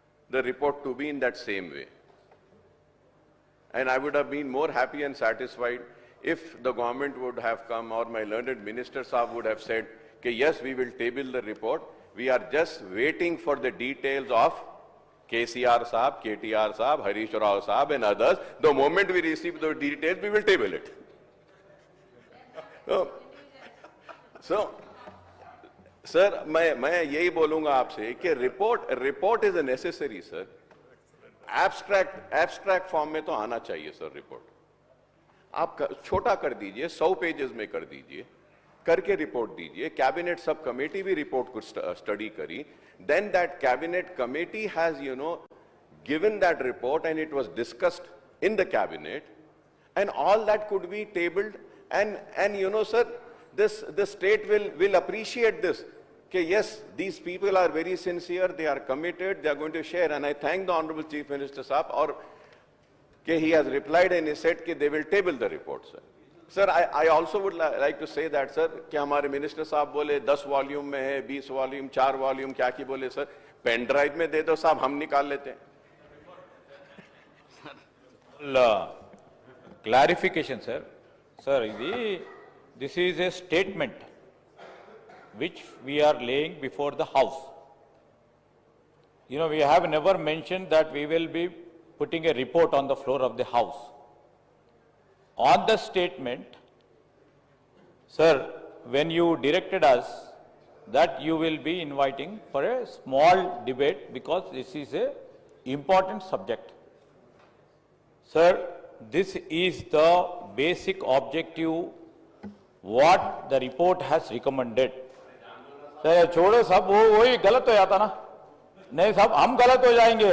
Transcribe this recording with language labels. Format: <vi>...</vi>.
<en>the report to be in that same way. And I would have been more happy and satisfied if the government would have come or my learned minister Saab would have said, okay, yes, we will table the report. We are just waiting for the details of KCR Saab, KTR Saab, Harish Rao Saab and others. The moment we receive the details, we will table it.</en> <hi>So sir मैं यही बोलूंगा आपसे कि</hi> <en>report is necessary</en> <hi>sir. Abstract form में तो आना चाहिए sir report. आप छोटा कर दीजिए, 100 पेजेस में कर दीजिए, करके रिपोर्ट दीजिए. कैबिनेट सब कमेटी भी रिपोर्ट को स्टडी करी.</hi> <en>Then that cabinet committee has given that report and it was discussed in the cabinet and all that could be tabled and sir, the state will appreciate this. Okay, yes, these people are very sincere, they are committed, they are going to share, and I thank the Honorable Chief Minister Saab, or he has replied and he said that they will table the report, sir. Sir, I also would like to say that, sir,</en> <hi>कि हमारे minister साहब बोले 10 volume में है, 20 volume, 4 volume, क्या की बोले sir, pen drive में दे दो साहब, हम निकाल लेते हैं.</hi> <en>Clarification, sir. Sir, this is a statement which we are laying before the House. We have never mentioned that we will be putting a report on the floor of the House. On the statement, sir, when you directed us that you will be inviting for a small debate because this is a important subject. Sir, this is the basic objective what the report has recommended.</en> <hi>Sir छोड़ो सब, वो वही गलत हो जाता ना. नहीं साहब, हम गलत हो जाएंगे.</hi>